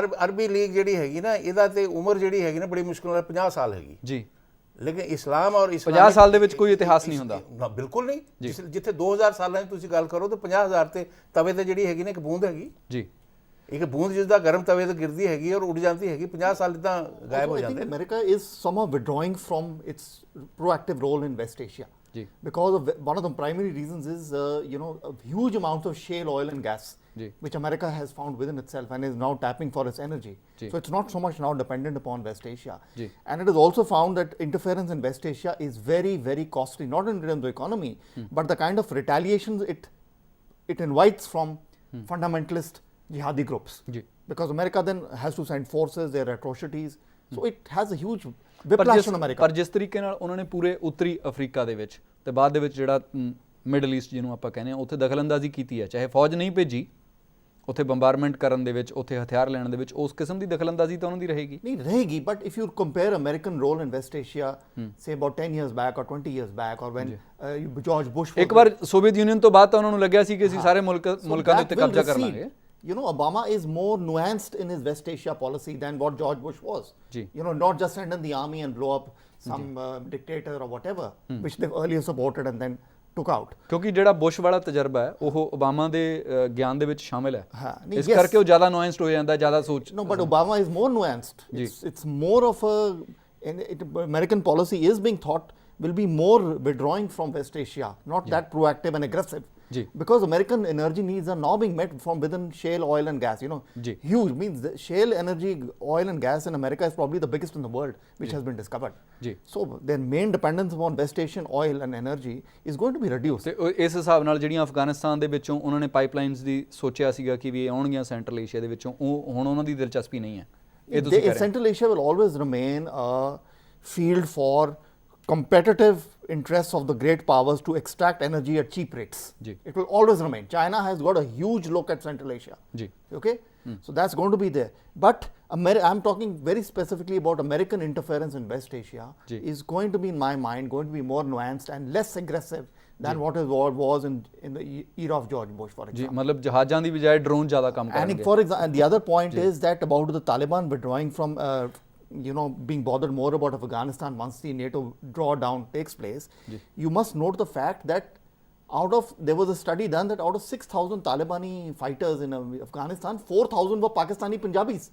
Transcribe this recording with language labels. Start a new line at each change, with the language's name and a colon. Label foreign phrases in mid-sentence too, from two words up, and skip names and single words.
Punjabi: ਅਰਬੀ ਲੀਗ ਜਿਹੜੀ ਹੈਗੀ ਨਾ, ਇਹਦਾ ਤੇ ਉਮਰ ਜਿਹੜੀ ਹੈਗੀ ਨਾ ਬੜੀ ਮੁਸ਼ਕਿਲ ਨਾਲ 50 ਸਾਲ ਹੈਗੀ। ਜੀ ਲੇਕਿਨ ਇਸਲਾਮ ਔਰ 50 ਸਾਲ ਦੇ ਵਿੱਚ ਕੋਈ ਇਤਿਹਾਸ ਨਹੀਂ ਹੁੰਦਾ ਨਾ, ਬਿਲਕੁਲ ਨਹੀਂ। ਜਿੱਥੇ 2000 ਸਾਲਾਂ ਦੀ ਤੁਸੀਂ ਗੱਲ ਕਰੋ ਤਾਂ 50000 ਤੇ ਤਵੇ ਤੇ ਜਿਹੜੀ ਹੈਗੀ ਨਾ ਇੱਕ ਬੂੰਦ ਹੈਗੀ ਜੀ, ਇੱਕ ਬੂੰਦ ਜਿਸ ਦਾ ਗਰਮ ਤਵੇ ਤੇ ਗਿਰਦੀ ਹੈਗੀ ਔਰ ਉੱਡ ਜਾਂਦੀ ਹੈਗੀ, 50 ਸਾਲ ਤਾਂ ਗਾਇਬ ਹੋ ਜਾਂਦੇ ਨੇ।
English: America is somehow withdrawing from its proactive role in West Asia.
Punjabi: जी.
English: Because of one of the primary reasons is a huge amount of shale oil and gas,
Punjabi: जी.
English: which America has found within itself and is now tapping for its energy.
Punjabi: जी.
English: So it's not so much now dependent upon West Asia.
Punjabi: जी.
English: And it is also found that interference in West Asia is very, very costly, not in terms of economy, but the kind of retaliations it invites from fundamentalist jihadi groups.
Punjabi: जी.
English: Because America then has to send forces, their atrocities. So it has a huge
Punjabi: ਪਰ
English: whiplash on America.
Punjabi: ਪਰ ਜਿਸ ਤਰੀਕੇ ਨਾਲ ਉਹਨਾਂ ਨੇ ਪੂਰੇ ਉੱਤਰੀ ਅਫਰੀਕਾ ਦੇ ਵਿੱਚ ਤੇ ਬਾਅਦ ਦੇ ਵਿੱਚ ਜਿਹੜਾ ਮਿਡਲ ਈਸਟ ਜਿਹਨੂੰ ਆਪਾਂ ਕਹਿੰਦੇ ਆ ਉੱਥੇ ਦਖਲਅੰਦਾਜ਼ੀ ਕੀਤੀ ਹੈ, ਚਾਹੇ ਫੌਜ ਨਹੀਂ ਭੇਜੀ ਉੱਥੇ ਬੰਬਾਰਮੈਂਟ ਕਰਨ ਦੇ ਵਿੱਚ, ਉੱਥੇ ਹਥਿਆਰ ਲੈਣ ਦੇ ਵਿੱਚ, ਉਸ ਕਿਸਮ ਦੀ ਦਖਲਅੰਦਾਜ਼ੀ ਤਾਂ ਉਹਨਾਂ ਦੀ ਰਹੇਗੀ ਨਹੀਂ ਰਹੇਗੀ,
English: but if you compare American role in West Asia, say about 10 years back or 20 years back, or when George Bush was
Punjabi: ਇੱਕ ਵਾਰ ਸੋਵੀਅਤ ਯੂਨੀਅਨ ਤੋਂ ਬਾਅਦ ਤਾਂ ਉਹਨਾਂ ਨੂੰ ਲੱਗਿਆ ਸੀ ਕਿ ਅਸੀਂ ਸਾਰੇ ਮੁਲਕਾਂ ਦੇ ਉੱਤੇ ਕਬਜ਼ਾ ਕਰ ਲਾਂਗੇ।
English: You know, Obama is more nuanced in his West Asia policy than what George Bush was.
Punjabi: Ji.
English: You know, not just send in the army and blow up some dictator or whatever, which they've earlier supported and then took out.
Punjabi: ਕਿਉਂਕਿ ਜਿਹੜਾ ਬੁਸ਼ ਵਾਲਾ ਤਜਰਬਾ ਹੈ ਉਹ ਓਬਾਮਾ ਦੇ ਗਿਆਨ ਦੇ ਵਿੱਚ ਸ਼ਾਮਿਲ ਹੈ, ਹਾਂ, ਨਹੀਂ, ਇਸ
English: yes.
Punjabi: ਕਰਕੇ ਉਹ ਜ਼ਿਆਦਾ ਨੁਆਂਸਡ ਹੋ ਜਾਂਦਾ, ਜ਼ਿਆਦਾ ਸੋਚ।
English: No, but Obama is more nuanced. It's more of American policy is being thought will be more withdrawing from West Asia, not that proactive and aggressive.
Punjabi: Ji.
English: Because American energy needs are now being met from within shale oil and gas. You know,
Punjabi: Ji.
English: huge means the shale energy, oil and gas in America is probably the biggest in the world, which has been discovered.
Punjabi: Ji.
English: So their main dependence upon West Asian oil and energy is going to be reduced.
Punjabi: ਤੇ ਇਸ ਹਿਸਾਬ ਨਾਲ ਜਿਹੜੀਆਂ ਅਫਗਾਨਿਸਤਾਨ ਦੇ ਵਿੱਚੋਂ ਉਹਨਾਂ ਨੇ ਪਾਈਪਲਾਈਨਸ ਦੀ ਸੋਚਿਆ ਸੀਗਾ ਕਿ ਵੀ ਇਹ ਆਉਣਗੀਆਂ ਸੈਂਟਰਲ ਏਸ਼ੀਆ ਦੇ ਵਿੱਚੋਂ, ਉਹ ਹੁਣ ਉਹਨਾਂ ਦੀ ਦਿਲਚਸਪੀ ਨਹੀਂ ਹੈ। ਇਹ ਤੁਸੀਂ ਕਹਿ ਰਹੇ ਹੋ।
English: Central Asia will always remain a field for competitive interests of the great powers to extract energy at cheap rates.
Punjabi: Ji.
English: It will always remain. China has got a huge look at Central Asia.
Punjabi: ਜੀ
English: Okay? So that's going to be there. But I'm talking very specifically about American interference in West Asia
Punjabi: Ji.
English: is going to be, in my mind, going to be more nuanced and less aggressive than what was in the era of George Bush, for
Punjabi: ਜੀ
English: example.
Punjabi: ਮਤਲਬ ਜਹਾਜ਼ਾਂ ਦੀ ਬਜਾਏ ਡਰੋਨ ਜ਼ਿਆਦਾ ਕੰਮ
English: And
Punjabi: ਕਰਨਗੇ।
English: for example, and the other point is that about the Taliban withdrawing from, being bothered more about Afghanistan once the NATO drawdown takes place, you must note the fact that there was a study done that out of 6,000 Talibani fighters in Afghanistan, 4,000 were Pakistani Punjabis.